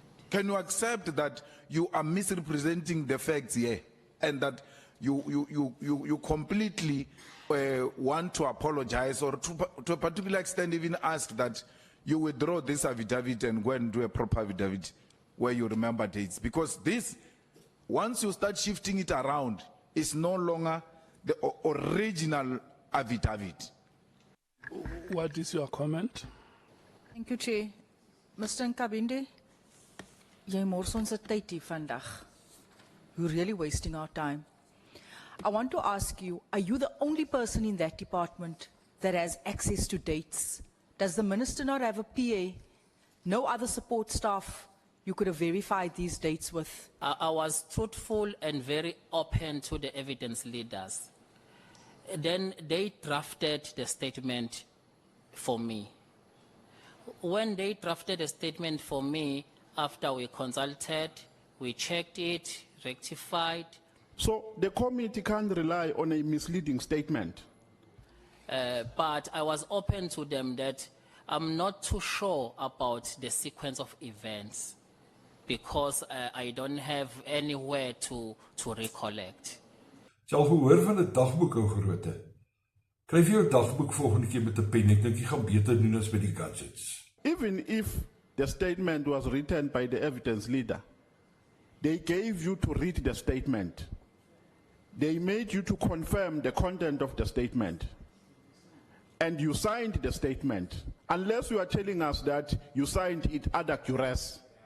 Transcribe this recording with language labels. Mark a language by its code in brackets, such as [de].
[en] Can you accept that you are misrepresenting the facts here and that you completely want to apologize or to a particular extent even ask that you withdraw this affidavit and go and do a proper affidavit where you remember dates? Because this, once you start shifting it around, it's no longer the original affidavit. What is your comment? Thank you, Chair. Mr. [af] Nkabinde, jy mors ons se tyd hier vandag. [en] You're really wasting our time. I want to ask you, are you the only person in that department that has access to dates? Does the minister not have a PA? No other support staff you could have verified these dates with? I was truthful and very open to the evidence leaders. Then they drafted the statement for me. When they drafted a statement for me, after we consulted, we checked it, rectified. So the committee can't rely on a misleading statement. But I was open to them that I'm not too sure about the sequence of events because I don't have anywhere to recollect. [af] Sal gehoor van 'n dagboek ou grootte. Skryf jou dagboek volgende keer met 'n pen. Ek dink jy gaan beter doen as by die gadgets. [en] Even if the statement was written by the evidence leader, they gave you to read the statement. They made you to confirm the content of the statement. And you signed the statement. Unless you are telling us that you signed it ad acurus.